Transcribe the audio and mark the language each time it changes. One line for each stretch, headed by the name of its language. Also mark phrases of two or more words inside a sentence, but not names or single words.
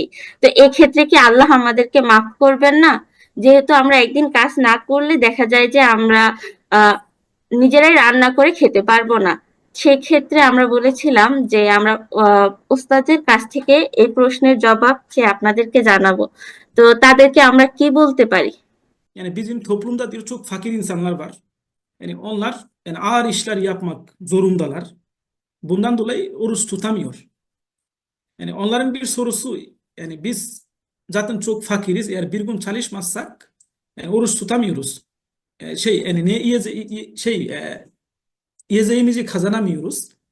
Bangla: তো এক্ষেত্রে কি আল্লাহ আমাদেরকে মাফ করবেন না? যেহেতু আমরা একদিন কাজ না করলে দেখা যায় যে আমরা আহ নিজেরাই রান্না করে খেতে পারবো না। সেক্ষেত্রে আমরা বলেছিলাম যে আমরা ওস্তাদের কাছ থেকে এই প্রশ্নের জবাব চেয়ে আপনাদেরকে জানাবো। তো তাদেরকে আমরা কি bölte পারি?
Turkish: Yani bizim toplumda diyor çok fakir insanlar var. Yani onlar yani ağır işler yapmak zorundalar. Bundan dolayı oruç tutamıyor. Yani onların bir sorusu, yani biz zaten çok fakiriz. Eğer bir gün çalışmazsak yani oruç tutamıyoruz. Yani ne yiyeceğimizi kazanamıyoruz.